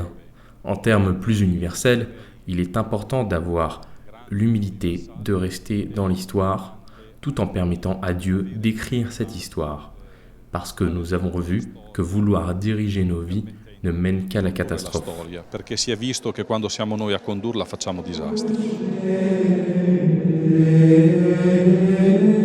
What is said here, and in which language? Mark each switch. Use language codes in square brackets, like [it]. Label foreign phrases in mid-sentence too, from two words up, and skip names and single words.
[fr] En termes plus universels, il est important d'avoir l'humilité de rester dans l'histoire tout en permettant à Dieu d'écrire cette histoire. Parce que nous avons vu que vouloir diriger nos vies ne mène qu'à la catastrophe. [it] Perché si è visto che quando siamo noi a condurla facciamo disastri.